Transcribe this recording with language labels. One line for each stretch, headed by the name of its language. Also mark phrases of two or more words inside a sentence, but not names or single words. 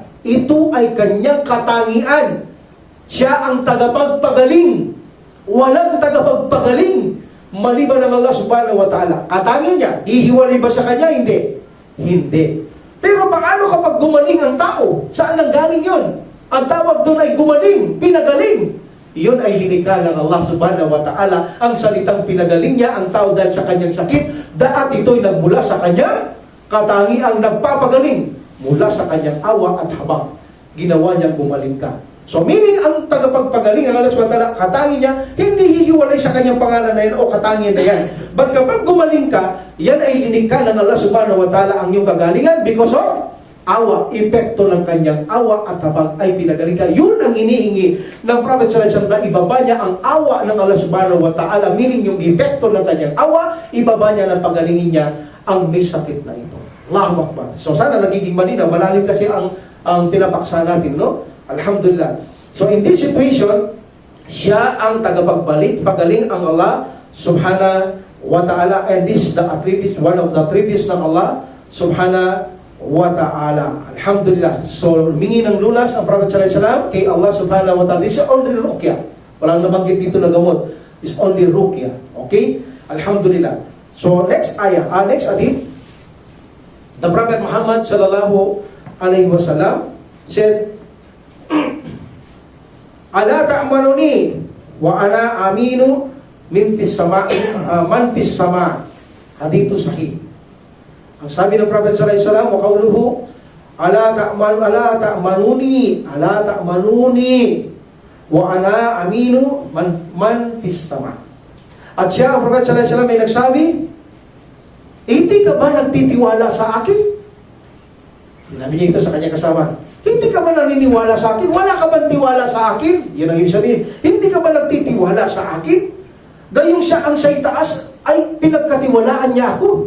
Filipino: Ito ay kanyang katangian. Siya ang tagapagpagaling. Walang tagapagpagaling maliban ng Allah
Arabic: سبحانه وتعالى.
Filipino: Katangian niya, hihiwalay ba sa kanya? Hindi. Hindi. Pero paano kapag gumaling ang tao? Saan nang galing yun? Ang tawag doon ay gumaling, pinagaling. Iyon ay linikha ng Allah
Arabic: سبحانه وتعالى.
Filipino: Ang salitang pinagaling niya ang tao dahil sa kanyang sakit, daat ito'y nagmula sa kanyang katangiang nagpapagaling mula sa kanyang awa at habag. Ginawa niyang gumaling ka.
English: So meaning,
Filipino: ang tagapagpagaling ang Allah
Arabic: سبحانه وتعالى,
Filipino: katangi niya, hindi hihiwalay sa kanyang pangalan na yan o katangian na yan. But kapag gumaling ka, yan ay linikha ng Allah
Arabic: سبحانه وتعالى
Filipino: ang iyong kagalingan
English: because of
Filipino: awa, epekto ng kanyang awa at habag ay pinagaling ka. Yun ang inihingi ng Prophet
Arabic: صلى الله عليه وسلم
Filipino: na ibaba niya ang awa ng Allah
Arabic: سبحانه وتعالى,
Filipino: meaning yung epekto ng kanyang awa, ibaba niya ng pagalingin niya ang may sakit na ito.
Arabic: الله أكبر.
Filipino: So sana nagiging malinaw, malalim kasi ang pinapaksa natin, no?
English: Alhamdulillah. So in this situation,
Filipino: siya ang pagaling ang Allah
Arabic: سبحانه وتعالى,
English: and this is the attributes, one of the attributes
Filipino: ng
English: Allah
Arabic: سبحانه وتعالى.
English: Alhamdulillah.
Filipino: So humingi ng lunas ang Prophet
Arabic: صلى الله عليه وسلم
Filipino: kay Allah
Arabic: سبحانه وتعالى.
English: This is only ruqya.
Filipino: Walang nabanggit dito na gamot.
English: It's only ruqya. Okay? Alhamdulillah. So next ayah, next hadith, the Prophet Muhammad
Arabic: صلى الله عليه وسلم
English: said,
Arabic: "ألا تأمنوني وأنا أمين من في السماء من في السماء'
English: i man fis sama'."
Arabic: حديث صحيح.
Filipino: Ang sabi ng Prophet
Arabic: صلى الله عليه وسلم, وقوله ألا تأمنوني وأنا أمين من في السماء'.
Filipino: At siya, ang Prophet
Arabic: صلى الله عليه وسلم
Filipino: ay nagsabi, hindi ka ba nagtitiwala sa akin? Sinabi niya ito sa kanyang kasama. Hindi ka ba naniniwala sa akin? Wala ka bang tiwala sa akin? Yan ang ibig sabihin. Hindi ka ba nagtitiwala sa akin? Gayong siya ang sa itaas ay pinagkatiwalaan niya ako.